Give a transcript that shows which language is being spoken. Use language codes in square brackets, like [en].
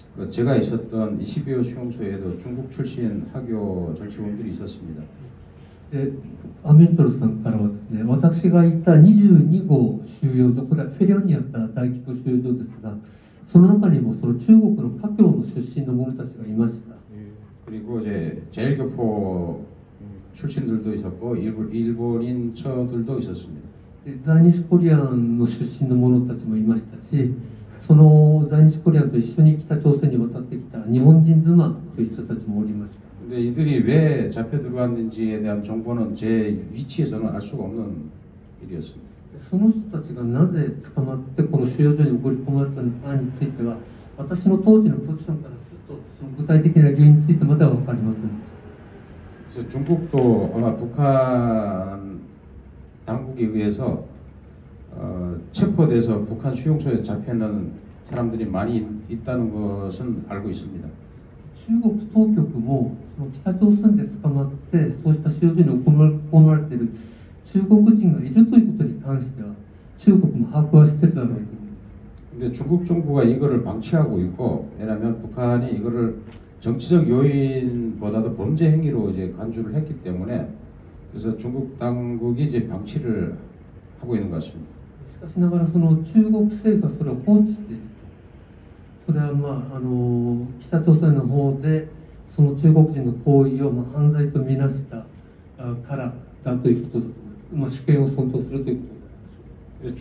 [ko] 제가 있었던 22호 수용소에도 중국 출신 학교 정치원들이 있었습니다. [ja] アメントルさんからはですね、私がいた22号収容所、これはフェリオンにあった大規模収容所ですが、その中にもその中国の華僑の出身の者たちがいました。 [ko] 그리고 이제 제일교포 출신들도 있었고 일본인 처들도 있었습니다. [ja] 在日コリアンの出身の者たちもいましたし、その在日コリアンと一緒に北朝鮮に渡ってきた日本人妻という人たちもおりました。 [ko] 근데 이들이 왜 잡혀 들어왔는지에 대한 정보는 제 위치에서는 알 수가 없는 일이었습니다. [ja] その人たちがなぜ捕まってこの収容所に送り込まれたのかについては、私の当時のポジションからするとその具体的な原因についてまでは分かりませんでした。 [ko] 그래서 중국도 아마 북한 당국에 의해서 체포돼서 북한 수용소에 잡혀있는 사람들이 많이 있다는 것은 알고 있습니다. [ja] 中国当局もその北朝鮮で捕まってそうした収容所に送り込まれている中国人がいるということに関しては中国も把握はしているだろうと思います。 [ko] 근데 중국 정부가 이거를 방치하고 있고, 왜냐하면 북한이 이거를 정치적 요인보다도 범죄 행위로 이제 간주를 했기 때문에, 그래서 중국 당국이 이제 방치를 하고 있는 것 같습니다. [ja] しかしながらその中国政府はそれを放置している。それは北朝鮮の方でその中国人の行為を犯罪とみなしたからだということだと思います。主権を尊重するということであります。